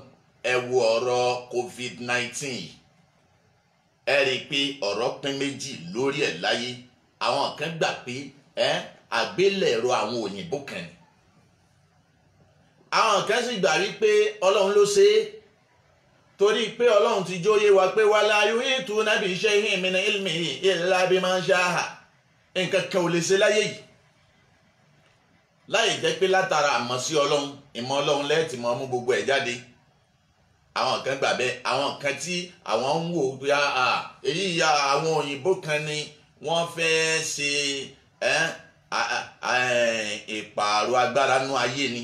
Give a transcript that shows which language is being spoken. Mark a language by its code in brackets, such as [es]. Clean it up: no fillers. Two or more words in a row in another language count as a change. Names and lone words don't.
[yo] ẹ wo ọ̀rọ̀ COVID-19 ẹ rí i pé ọ̀rọ̀ pín méjì lórí ẹ̀ láyé. àwọn kan gbà pé àgbélẹ̀rọ àwọn òyìnbó kan ni. àwọn kan sì gbà wípé ọlọ́run ló ṣe é torí pé ọlọ́run ti jóyè wa pé [ar] ولا يحيطون بشيء من علمه إلا بما شاء [yo] nǹkan kan ò lè ṣe láyé yìí láì jẹ́ pé látara àmọ́ sí ọlọ́run ìmọ̀ ọlọ́run lẹ́ẹ̀tì mọ́ mú gbogbo ẹ̀ jáde. àwọn kan gbà bẹ́ẹ̀ àwọn kan tí àwọn ń wò pé èyí ya àwọn òyìnbó kan ni wọ́n fẹ́ ṣe ìpààrọ̀ agbára nú ayé ni.